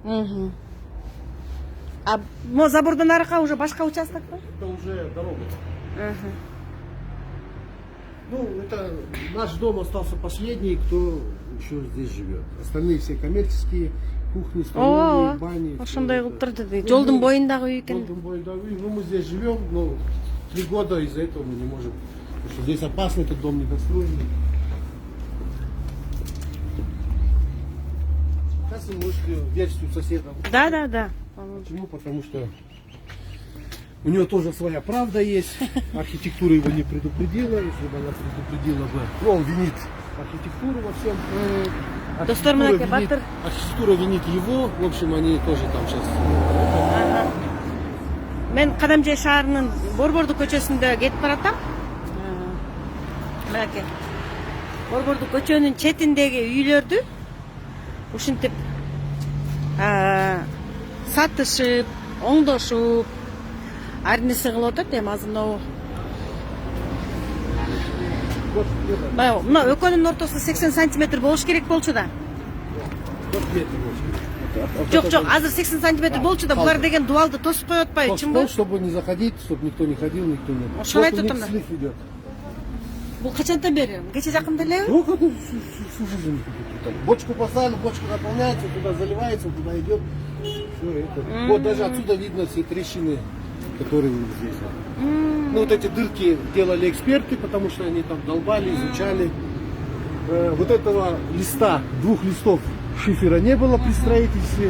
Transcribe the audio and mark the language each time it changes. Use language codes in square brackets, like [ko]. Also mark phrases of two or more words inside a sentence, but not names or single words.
[ky] А забордан арка уже башка участок? [ru] Это уже дорога. Ну, это наш дом остался последний, кто еще здесь живет. Остальные все коммерческие, кухни, столовые, бани. [ky] Ошондой кылып турду. Жолдун боюндагы үй экен. Жолдун боюндагы үй. [ru] Ну, мы здесь живем, но 3 года из-за этого мы не можем. Потому что здесь опасно, этот дом недостроенный. Сейчас вы можете версию соседа. Да. Почему? Потому что у него тоже своя правда есть. Архитектура его не предупредила. Если бы она предупредила бы, ну, он винит архитектуру во всем. Архитектура винит его. В общем, они тоже там сейчас. [ky] Мен Кадамжай шаарынын Борбордук көчөсүндө кетип баратам. Мынакей. Борбордук көчөнүн четиндеги үйлөрдү ушинтип сатышып, оңдошуп, ар нерсе кылып атат эми азыр мына мына экөөнүн ортосунда 80 сантиметр болуш керек болчу да. Жок, азыр 80 сантиметр болчу да, булар деген дубалды тосуп коюп атпайбы, чынбы? [ru] Чтобы не заходить, чтобы никто не ходил, никто не... [ky] Ошону айтып атам да. [ru] Слив идет. [ky] Бул качантан бери? Кече жакында элеби? [ru] Ну, как всю жизнь. Бочку поставили, бочка наполняется, туда заливается, туда идет. Все это. Вот даже отсюда видно все трещины, которые здесь. Ну, вот эти дырки делали эксперты, потому что они там долбали, изучали. Вот этого листа, 2 листов шифера не было при строительстве.